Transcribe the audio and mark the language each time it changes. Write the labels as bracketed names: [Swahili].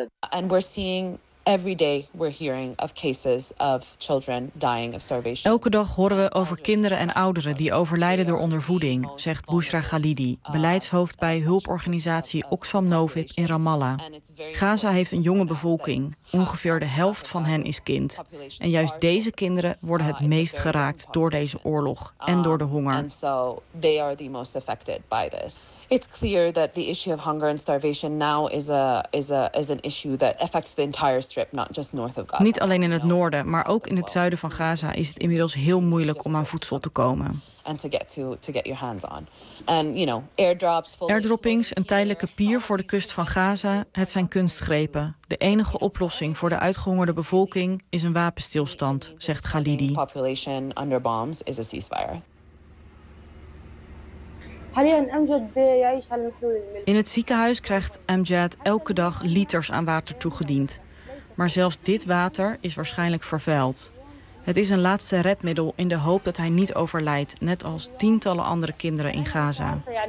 [Dutch] En we zien [English] every day we're hearing of cases of children dying of starvation. [Dutch] Elke dag horen we over kinderen en ouderen die overlijden door ondervoeding, zegt Bushra Khalidi, beleidshoofd bij hulporganisatie Oxfam Novib in Ramallah. Gaza heeft een jonge bevolking. Ongeveer de helft van hen is kind. En juist deze kinderen worden het meest geraakt door deze oorlog en door de honger. [English] And so they are the most affected by this. It's clear that the issue of hunger and starvation now is an issue that affects the entire strip, not just north of Gaza. [Dutch] Niet alleen in het noorden, maar ook in het zuiden van Gaza is het inmiddels heel moeilijk om aan voedsel te komen. [English] And to get your hands on. And you know, airdrops. [Dutch] Airdroppings, een tijdelijke pier voor de kust van Gaza, het zijn kunstgrepen. De enige oplossing voor de uitgehongerde bevolking is een wapenstilstand, zegt Khalidi. [English] Population under bombs is a ceasefire. [Dutch] In het ziekenhuis krijgt Amjad elke dag liters aan water toegediend. Maar zelfs dit water is waarschijnlijk vervuild. Het is een laatste redmiddel in de hoop dat hij niet overlijdt, net als tientallen andere kinderen in Gaza.